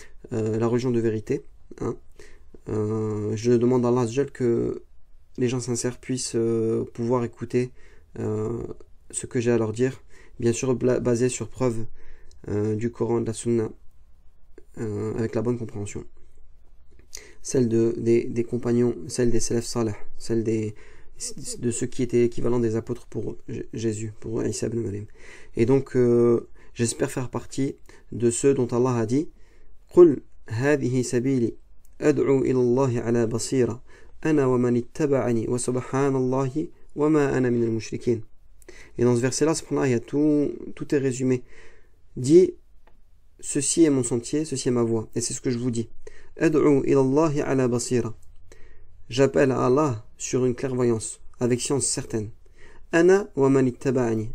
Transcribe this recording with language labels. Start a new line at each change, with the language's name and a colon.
French: La religion de vérité. Hein. Je demande à Allah que les gens sincères puissent pouvoir écouter ce que j'ai à leur dire, bien sûr basé sur preuve du Coran et de la Sunna, avec la bonne compréhension, celle des compagnons, celle des salaf salih, celle de ceux qui étaient équivalents des apôtres pour Jésus, pour Isa ibn Maryam. Et donc j'espère faire partie de ceux dont Allah a dit
Arabic: قُلْ هَذِهِ سَبِيلِ أَدْعُو إِلَى اللَّهِ عَلَى بَصِيرَةٍ أَنَا وَمَنِ اتَّبَعَنِي وَسُبْحَانَ اللَّهِ وَمَا أَنَا مِنَ الْمُشْرِكِينَ.
French: Et dans ce verset-là, il y a tout est résumé. Dit, ceci est mon sentier, ceci est ma voie, et c'est ce que je vous dis.
Arabic: أَدْعُو إِلَى اللَّهِ عَلَى بَصِيرَةٍ.
French: J'appelle à Allah sur une clairvoyance, avec science certaine.
Arabic: أَنَا وَمَنِ اتَّبَعَنِي.